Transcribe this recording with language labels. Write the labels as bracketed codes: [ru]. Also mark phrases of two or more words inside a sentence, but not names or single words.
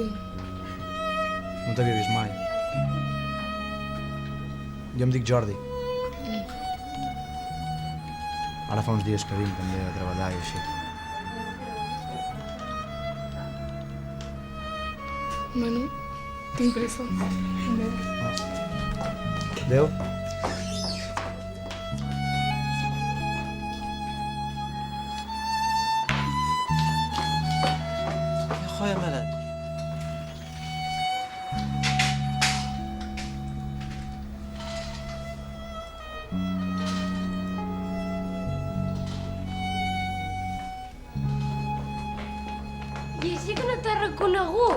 [ca] No t'havia vist mai. Jo em dic Jordi. Ara fa uns dies que vinc també a treballar i així. Bueno, tinc pressa. Adéu. [ar] يا خويا ملك [ca] I així que no t'ha reconegut?